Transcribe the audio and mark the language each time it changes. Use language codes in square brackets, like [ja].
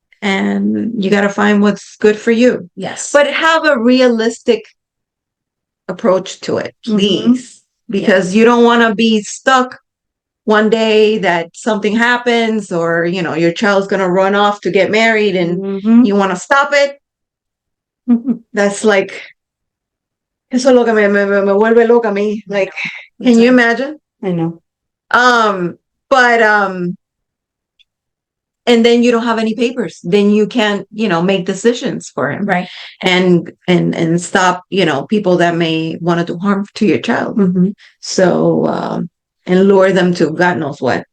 [en] and you got to find what's good for you. Yes. But have a realistic approach to it, please, because you don't want to be stuck one day that something happens, or your child's going to run off to get married, and Mhm. you want to stop it. Mhm. That's like, [es] eso es lo que me vuelve loca a mí. [en] Like, can you imagine? I know. But and then you don't have any papers. Then you can't, make decisions for him, Right. and stop, people that may want to do harm to your child. Mhm. So, and lure them to God knows what.